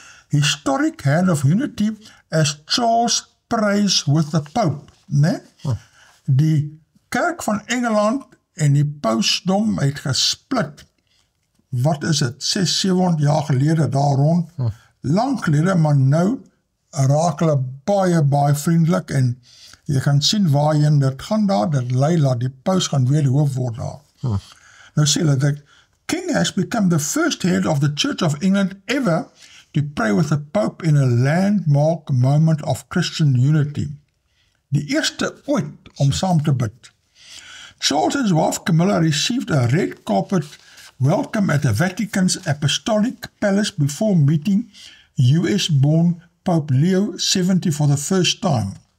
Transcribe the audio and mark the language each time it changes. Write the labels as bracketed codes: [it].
[en] Historic hand of unity as Charles prays with the Pope, né? [af] Die kerk van Engeland en die pausdom het gesplit, wat is het, 600-700 jaar gelede daar rond, lang gelede, maar nou raak hulle baie vriendelik, en jy gaan sien waarheen dit gaan daar, dit lei dat die paus gaan weer die hoof word daar. Nou sê hulle, [en] the king has become the first head of the Church of England ever to pray with the Pope in a landmark moment of Christian unity. [af] Die eerste ooit om saam te bid. [en] Charles and his wife Camilla received a red carpet welcome at the Vatican's Apostolic Palace before meeting US-born Pope Leo XVII for the first time.